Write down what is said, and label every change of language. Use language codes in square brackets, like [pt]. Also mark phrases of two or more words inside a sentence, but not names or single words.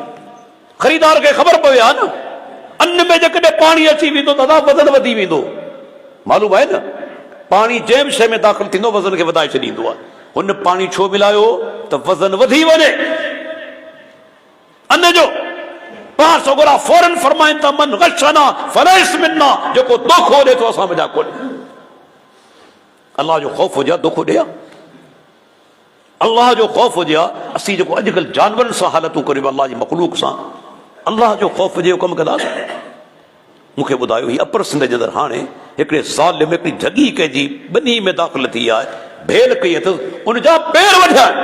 [sd] ख़रीदार खे ख़बर पवे आहे न, अन्न में जेकॾहिं पाणी अची वेंदो दादा वज़न वधी वेंदो। मालूम आहे न, पाणी जंहिं बि शइ में दाख़िल थींदो वज़न खे वधाए छॾींदो आहे। हुन पाणी छो मिलायो? त वज़न वधी वञे अन्न जो। पाण सोगोरा फौरन फरमाइनि था, [ar] من غشنا فليس منا, [sd] जेको दोखो ॾे थो असां मज़ा कोन्हे। अल्लाह जो ख़ौफ़ हुजे दोखो ॾे, अल्लाह जो ख़ौफ़ हुजे। असीं जेको अॼुकल्ह जानवरनि सां हालतूं करियूं अल्लाह जी मख़लूक सां, अल्लाह जो ख़ौफ़ जे कमु कंदासीं। मूंखे ॿुधायो, हीअ अपर सिंध जे अंदरि हाणे हिकिड़े ज़ालिम हिकिड़ी जॻी कंहिंजी ॿिन्ही में दाख़िल थी आहे, भेल कई अथसि, उनजा पेर वढिया।